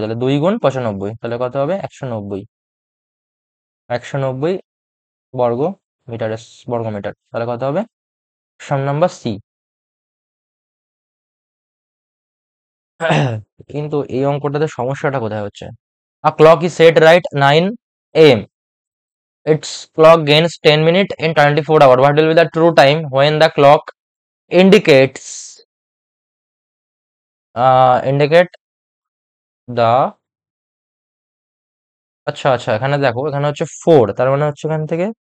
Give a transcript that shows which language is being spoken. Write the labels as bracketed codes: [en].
[bn] তাহলে 2 × 95, তাহলে কত হবে? 190। 190 বর্গ মিটারের বর্গ মিটার। তাহলে কত হবে? Option number C. কিন্তু এই অঙ্কটাতে সমস্যাটা কোথায় হচ্ছে? [en] A clock is set right 9 AM, its clock gains 10 minutes in 24 hours. What will be the true time when the clock indicates indicate the [bn] আচ্ছা আচ্ছা এখানে দেখো এখানে হচ্ছে 4 তার মানে হচ্ছে এখান থেকে